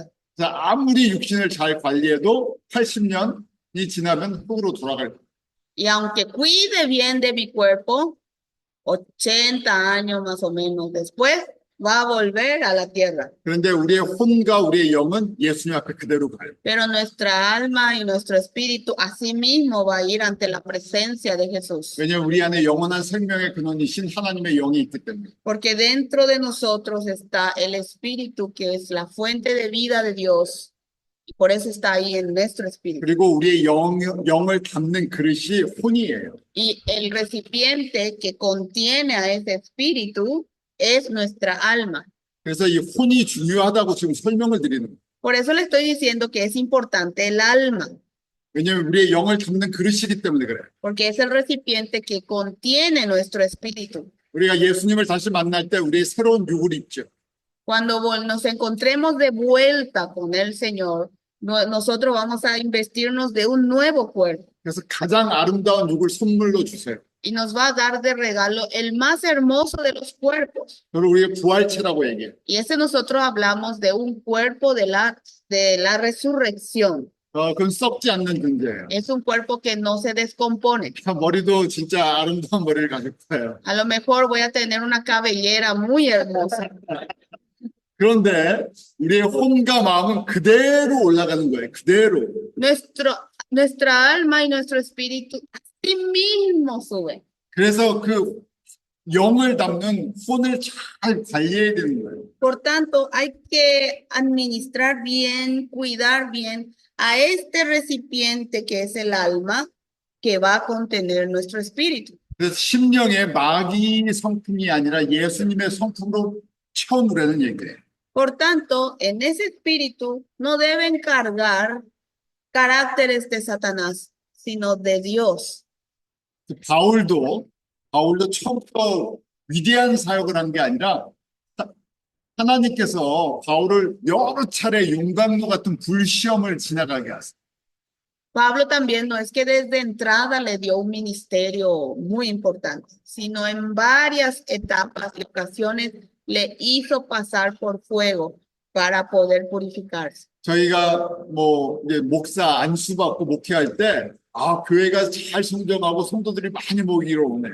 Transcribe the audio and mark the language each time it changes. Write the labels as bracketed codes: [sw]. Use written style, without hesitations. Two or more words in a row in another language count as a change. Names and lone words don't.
[ko] 그래서 아무리 육신을 잘 관리해도 80년이 지나면 흙으로 돌아갈 거예요. [es] Y aunque cuide bien de mi cuerpo, 80 años más o menos después, va a volver a la tierra. [ko] 그런데 우리의 혼과 우리의 영은 예수님 앞에 그대로 가요. [es] Pero nuestra alma y nuestro espíritu asimismo va a ir ante la presencia de Jesús. [ko] 왜냐하면 우리 안에 영원한 생명의 근원이신 하나님의 영이 있기 때문에. [es] Porque dentro de nosotros está el espíritu que es la fuente de vida de Dios. Y por eso está ahí en nuestro espíritu. [ko] 그리고 우리의 영을 담는 그릇이 혼이에요. [es] Y el recipiente que contiene a ese espíritu es nuestra alma. [ko] 그래서 이 혼이 중요하다고 지금 설명을 드리는 거예요. [es] Por eso le estoy diciendo que es importante el alma, [ko] 왜냐하면 우리의 영을 담는 그릇이기 때문에 그래요. [es] porque es el recipiente que contiene nuestro espíritu. [ko] 우리가 예수님을 다시 만날 때 우리의 새로운 육을 입죠. [es] Cuando nos encontremos de vuelta con el Señor, nosotros vamos a investirnos de un nuevo cuerpo [ko] 그래서 가장 아름다운 육을 선물로 주세요. [es] y nos va a dar de regalo el más hermoso de los cuerpos. [ko] 그걸 우리가 부활체라고 얘기해요. [es] Y ese nosotros hablamos de un cuerpo de la resurrección. [ko] 그건 썩지 않는 존재예요. [es] Es un cuerpo que no se descompone. [ko] 머리도 진짜 아름다운 머리를 가질 거예요. [es] A lo mejor voy a tener una cabellera muy hermosa. [ko] 그런데 우리의 혼과 마음은 그대로 올라가는 거예요. 그대로. [es] Nuestra alma y nuestro espíritu así mismo suben. [ko] 그래서 그 영을 담는 혼을 잘 관리해야 되는 거예요. [es] Por tanto, hay que administrar bien, cuidar bien a este recipiente que es el alma que va a contener nuestro espíritu. [ko] 그래서 심령의 마귀 성품이 아니라 예수님의 성품으로 채워누라는 얘기예요. [es] Por tanto, en ese espíritu no deben cargar caracteres de Satanás, sino de Dios. [ko] 바울도 처음부터 위대한 사역을 한 게 아니라 하나님께서 바울을 여러 차례 용광로 같은 불시험을 지나가게 하세요. [es] Pablo también no es que desde entrada le dio un ministerio muy importante, sino en varias etapas y ocasiones le hizo pasar por fuego para poder purificarse. [ko] 저희가 이제 목사 안수 받고 목회할 때 교회가 잘 성장하고 성도들이 많이 모이러 오네요.